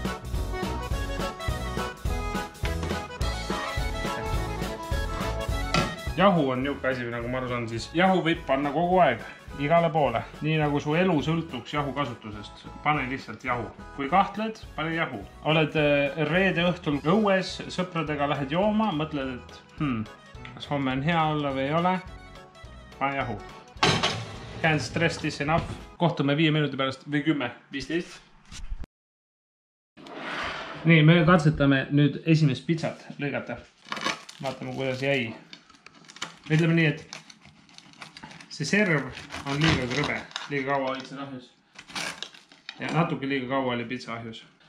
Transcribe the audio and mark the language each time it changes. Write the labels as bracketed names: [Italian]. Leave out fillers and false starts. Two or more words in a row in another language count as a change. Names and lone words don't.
[Estonian] Jahu on niuke asi, nagu ma aru saan, siis jahu võib panna kogu aeg, igale poole. Nii nagu su elu sõltuks jahu kasutusest. Pane lihtsalt jahu. Kui kahtled, pane jahu. Oled reede õhtul õues, sõpradega lähed jooma, mõtled, et kas homme on hea olla või ei ole. Pane jahu. [English] Can't stress this enough. [Estonian] Kohtume 5 minuti pärast või 10, 15. Nii, me katsetame nüüd esimest pitsat lõigata. Vaatame, kuidas jäi. Ütleme nii, et see serv on liiga krõbe. Liiga kaua olid see ahjus. Ja natuke liiga kaua oli pitsa ahjus.